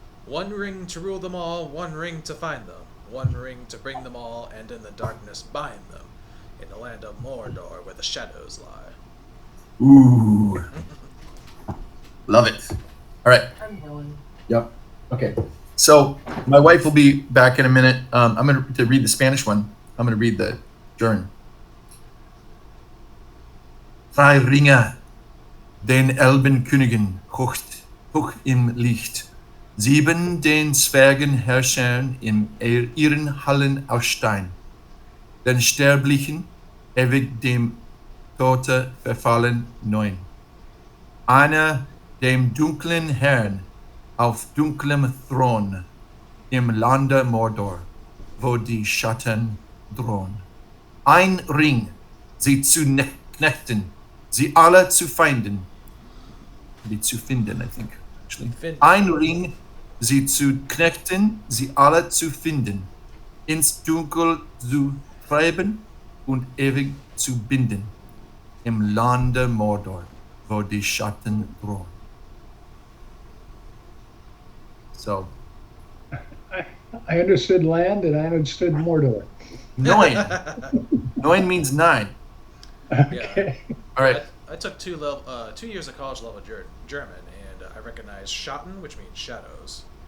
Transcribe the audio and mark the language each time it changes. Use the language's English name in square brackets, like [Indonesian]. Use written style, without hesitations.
[English] 1 ring to rule them all, 1 ring to find them, 1 ring to bring them all, and in the darkness bind them, in the land of Mordor where the shadows lie. Ooh. Love it. All right. I'm going. Yep. Okay. So my wife will be back in a minute. I'm going to read the Spanish one. I'm going to read the German. [German] Drei Ringe, den Elbenkönigen hoch im Licht. 7 den Zwergenherrschern in ihren Hallen aus Stein. Den Sterblichen ewig dem Tote verfallen 9. Einer dem dunklen Herrn auf dunklem Thron im Lande Mordor, wo die Schatten drohen. Ein Ring, sie zu knechten, sie alle zu finden. Zu finden, [English] I think, actually. [German] Ein Ring, sie zu knechten, sie alle zu finden, ins Dunkel zu treiben und ewig zu binden, im Lande Mordor, wo die Schatten drohen. [English] So. I understood land and I understood Mordor. 9. 9 means 9. Okay. All right. I took 2 years of college level German, and I recognized Schatten, which means shadows.